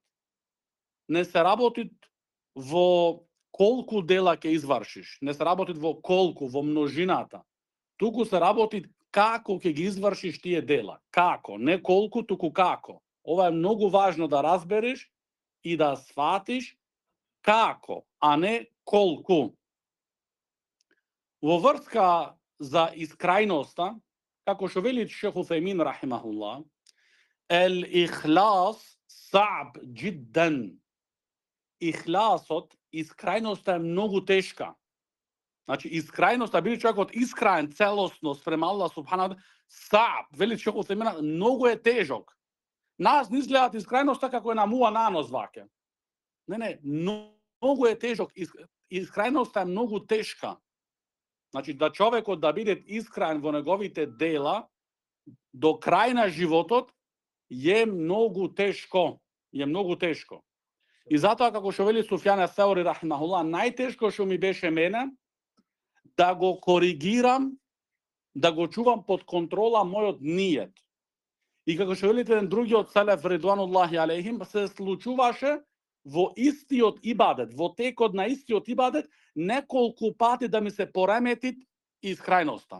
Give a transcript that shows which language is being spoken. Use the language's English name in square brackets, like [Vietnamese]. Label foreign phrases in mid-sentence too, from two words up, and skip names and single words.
[Macedonian] Не се работит во колку дела ќе извршиш. Не се работит во колку, во множината. Туку се работит како ќе ги извршиш тие дела. Како, не колку, туку како. Ово је многу важно да разбериш и да сфатиш како, а не колку. Во врска за искрајноста, како што вели Шейх Уthaymin рахимахуллах, [Arabic] الإخلاص صعب جدا. [Macedonian] Ihlasот, искрајноста е многу тешка. Значи, искрајноста, били човекот искраен целосно спрема Allah [Arabic] سبحانه وتعالى, [Macedonian] sa'b, вели Шейх Уthaymin, многу е тежок. Нас не изгледат искрајноста како е на муа нанос ваке. Не, многу е тежок. Искрајноста е многу тешка. Значи, да човекот да биде искрен во неговите дела до крај на животот е многу тешко. Е многу тешко. И затоа, како што вели Суфјан ас-Саури рахимахуллах, најтешко што ми беше мене да го коригирам, да го чувам под контрола мојот ниет. И како што велите еден другиот селеф [Arabic] رضوان الله عليهم, [Macedonian] се случуваше во истиот ибадет, во текот на истиот ибадет, неколку пати да ми се пореметит искрајноста.